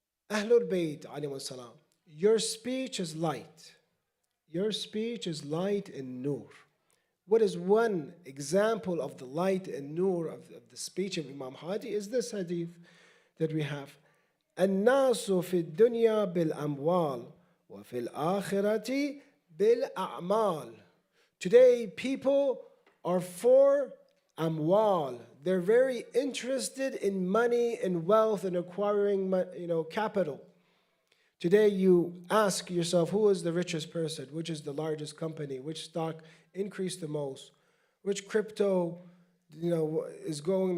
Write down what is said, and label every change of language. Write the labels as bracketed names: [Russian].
[English] Ahlul Bayt alayhi salam. Your speech is light. Your speech is light and nur. What is one example of the light and nur of the speech of Imam Hadi is this hadith that we have. [Arabic] الناس في الدنيا بالأموال وفي الآخرة بالأعمال. [English] Today people are for amwal. They're very interested in money and wealth and acquiring, capital. Today you ask yourself, who is the richest person? Which is the largest company? Which stock increased the most? Which crypto, is going?